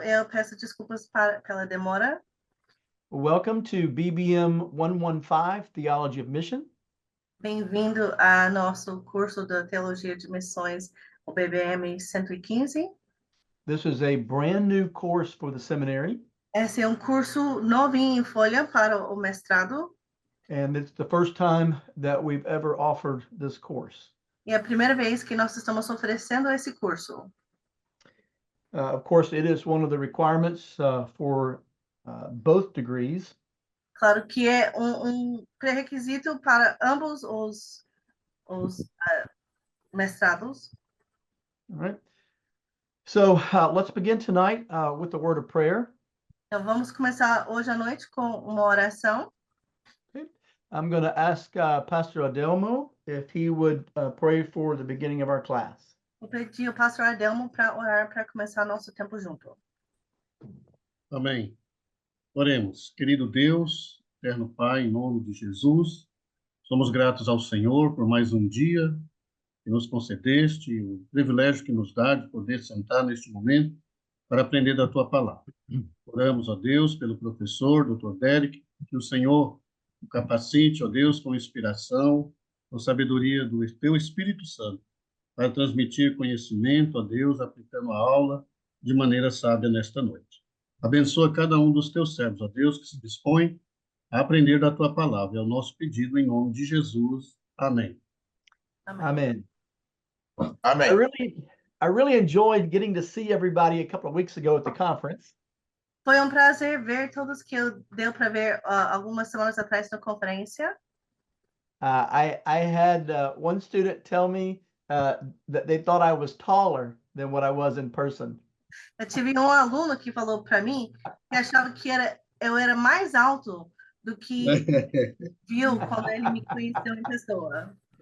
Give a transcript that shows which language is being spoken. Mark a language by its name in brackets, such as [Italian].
[Portuguese] Eu peço desculpas pela demora. [English] Welcome to BBM 115, Theology of Mission. [Portuguese] Bem-vindo a nosso curso da Teologia de Missões, o BBM 115. [English] This is a brand new course for the seminary, [Portuguese] Esse é curso novinho em folha para o mestrado [English] and it's the first time that we've ever offered this course. [Portuguese] e é a primeira vez que nós estamos oferecendo esse curso. [English] Of course, it is one of the requirements for both degrees. [Portuguese] Claro que é pré-requisito para ambos os mestrados. [English] All right. So let's begin tonight with the word of prayer. [Portuguese] Então, vamos começar hoje à noite com uma oração. [English] Okay. I'm going to ask Pastor Adelmo if he would pray for the beginning of our class. [Portuguese] Vou pedir ao pastor Adelmo para orar para começar nosso tempo junto. Amém. Oremos. Querido Deus, eterno Pai, em nome de Jesus, somos gratos ao Senhor por mais um dia que nos concedeste, o privilégio que nos dá de poder sentar neste momento para aprender da Tua palavra. Oramos a Deus pelo professor, Dr. Derek, que o Senhor o capacite, ó Deus, com inspiração, com sabedoria do Teu Espírito Santo, para transmitir conhecimento a Deus, aplicando a aula de maneira sábia nesta noite. Abençoa cada um dos teus servos, ó Deus, que se dispõe a aprender da tua palavra. É o nosso pedido em nome de Jesus. Amém. [English] Amen. Amen. I really enjoyed getting to see everybody a couple of weeks ago at the conference. [Portuguese] Foi prazer ver todos que deu para ver algumas semanas atrás na conferência. [English] I had one student tell me that they thought I was taller than what I was in person. [Portuguese] Eu tive aluno que falou para mim que achava que eu era mais alto do que viu quando ele me conheceu em pessoa.